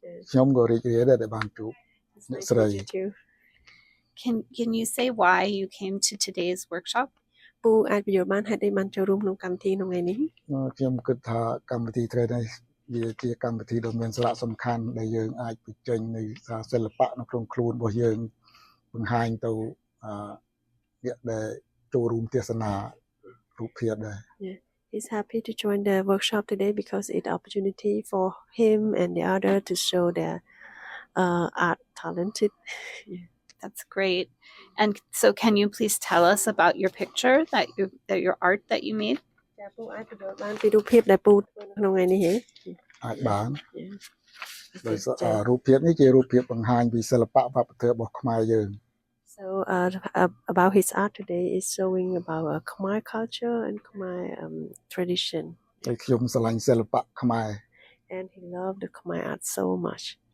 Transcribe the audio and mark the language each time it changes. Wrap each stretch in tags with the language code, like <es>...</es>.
<km>ខ្ញុំក៏រីករាយដែរដែលបានជួប អ្នកស្រី</km> <en>Can you say why you came to today's workshop?</en> <km>ពូអាចបញ្យល់បានហេតុអីបានចូលរួមក្នុងកម្មវិធីក្នុងថ្ងៃនេះ ខ្ញុំគិតថាកម្មវិធី Trade នេះវាជាកម្មវិធីដ៏មានសារៈសំខាន់ដែលយើងអាចបញ្ចេញនៅសារសិល្បៈនៅក្នុងខ្លួនរបស់យើងបង្ហាញទៅអ្នកដែលចូលរួមទេសនារូបភាពដែរ</km> <en>He's happy to join the workshop today because it's an opportunity for him and the other to show their art talented. That's great. And so can you please tell us about your picture that your art that you made?</en> <km>ចាពូអាចបញ្យល់បានពីរូបភាពដែលពូធ្វើក្នុងថ្ងៃនេះហ៎ អាចបានដោយសាររូបភាពនេះជារូបភាពបង្ហាញពីសិល្បៈវប្បធម៌របស់ខ្មែរយើង</km> <en>So about his art today is showing about Khmer culture and Khmer tradition.</en> <km>ហើយខ្ញុំស្រឡាញ់សិល្បៈខ្មែរ</km> <en>And he loved the Khmer art so much.</en>